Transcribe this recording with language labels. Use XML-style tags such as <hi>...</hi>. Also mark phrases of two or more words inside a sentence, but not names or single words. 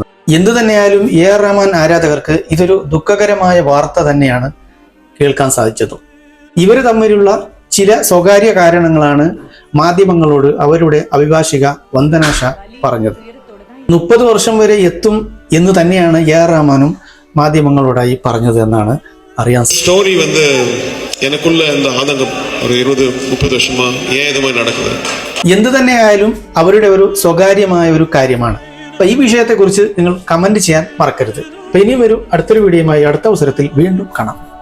<ml>എന്തു തന്നെയായാലും AR റഹ്മാൻ ആരാധകർക്ക് ഇതൊരു ദുഃഖകരമായ വാർത്ത തന്നെയാണ് കേൾക്കാൻ സാധിച്ചത്. ഇവർ തമ്മിലുള്ള ചില സ്വകാര്യ കാരണങ്ങളാണ് മാധ്യമങ്ങളോട് അവരുടെ അഭിഭാഷിക വന്ദന ഷാ പറഞ്ഞത്. 30 വർഷം വരെ എത്തും എന്ന് തന്നെയാണ് AR റഹ്മാനും മാധ്യമങ്ങളോടായി പറഞ്ഞത് എന്നാണ് അറിയാൻ.</ml> <ta>സ്റ്റോറി எனக்குள்ள இந்த ஆதங்கம் ஒரு 20-30 வருஷமா ஏன் இது மாதிரி நடக்குது.</ta> <ml>എന്തു തന്നെയായാലും അവരുടെ ഒരു സ്വകാര്യമായ ഒരു കാര്യമാണ്. അപ്പൊ ഈ വിഷയത്തെക്കുറിച്ച് നിങ്ങൾ കമന്റ് ചെയ്യാൻ മറക്കരുത്. അപ്പൊ ഇനിയും അടുത്തൊരു വീഡിയോയുമായി അടുത്ത അവസരത്തിൽ വീണ്ടും കാണാം.</ml>